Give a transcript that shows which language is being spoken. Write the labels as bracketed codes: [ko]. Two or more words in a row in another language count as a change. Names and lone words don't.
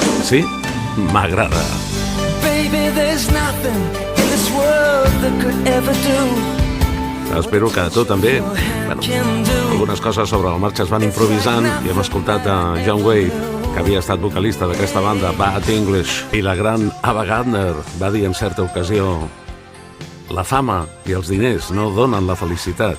[ca] sí? M'agrada. [en] Baby, there's nothing in this world that could ever do. [ca] Espero que tu també. Algunes coses sobre la marxa es van improvisant i hem escoltat a John Wade, que havia estat vocalista d'aquesta banda Bad English, i la gran Ava Gardner va dir en certa ocasió: la fama i els diners no donen la felicitat.